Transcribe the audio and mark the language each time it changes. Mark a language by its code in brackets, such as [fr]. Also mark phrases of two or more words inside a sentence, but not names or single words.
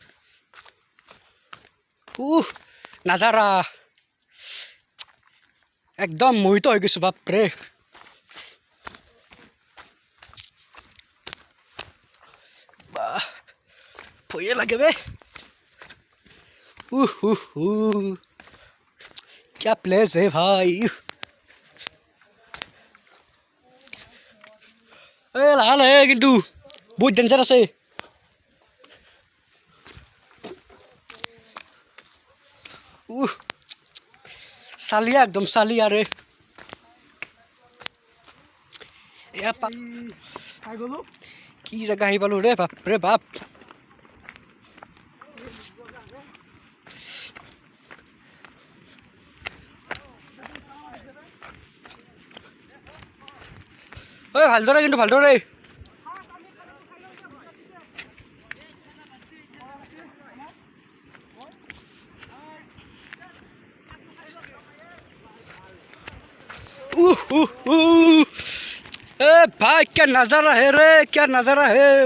[as] নাজাৰা একদম মোহিত হৈ গৈছোঁ বাপৰে বাহ ভয়ে লাগে বে [hi] क्या प्लेस है भाई [as] লাহে লাহে কিন্তু বহুত ডেঞ্জাৰ আছে চালিয়া একদম চালিয়া ৰে এয়া পাই গ'লো কি জেগা আহি পালোঁ ৰে বাপৰে বাপ ঐ ভালদৰে কিন্তু ভালদৰে [hi] भाई क्या नजारा है रे क्या नजारा है